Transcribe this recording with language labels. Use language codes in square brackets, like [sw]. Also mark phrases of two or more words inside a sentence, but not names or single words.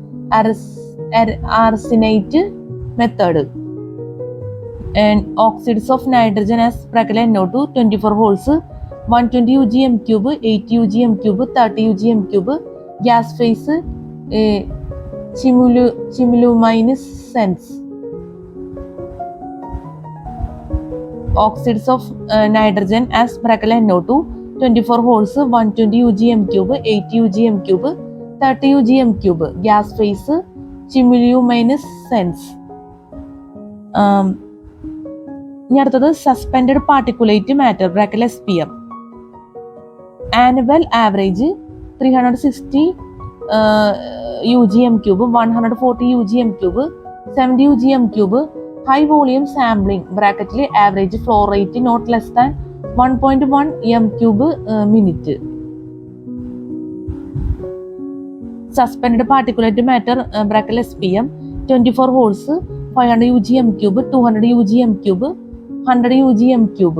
[en] arsenate method, and oxides of nitrogen as bracket NO2 24 holes, 120 UgM cube, 80 UgM cube, 30 UgM cube, gas phase chemiluminescence. Oxides of nitrogen as bracket NO2 24 holes, 120 UgM cube, 80 UgM cube, 30 UgM cube, gas phase chemiluminescence. [ml] ഇനി അടുത്തത് [en] suspended particulate matter bracket SPM. annual average 360 UgM cube, 140 UgM cube, 70 UgM cube, high volume sampling bracketil average flow rate not less than 1.1 m cube minute. suspended particulate matter bracket SPM 24 holes, 500 UgM cube, 200 UgM cube, 100 UgM cube.